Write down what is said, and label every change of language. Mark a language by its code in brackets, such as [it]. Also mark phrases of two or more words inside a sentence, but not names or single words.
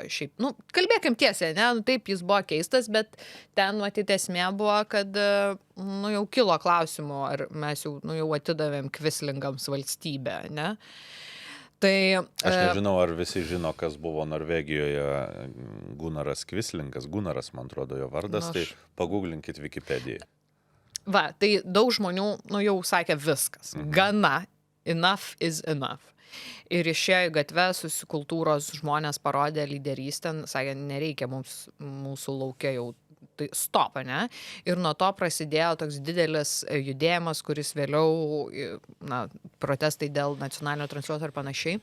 [lt] Šiaip, nu, kalbėkim tiesiai, ne, nu, taip jis buvo keistas, bet ten matyti esmė buvo, kad, nu, jau kilo klausimų, ar mes jau, nu, jau atidavėm Kvislingams valstybę, ne. Tai... Aš nežinau, ar visi žino, kas buvo Norvegijoje Gunaras Kvislingas. Gunaras, man atrodo, jo vardas, tai paguglinkit Wikipedijai. Va, tai daug žmonių, nu, jau sakė viskas. Gana. [en] Enough is enough. [lt] Ir išėjo į gatvę, susikultūros žmonės parodė lyderystę, sakė, nereikia mūsų laukia jau, tai stop, ne? Ir nuo to prasidėjo toks didelis judėjimas, kuris vėliau, na, protestai dėl nacionalinio transliuotojo ir panašiai.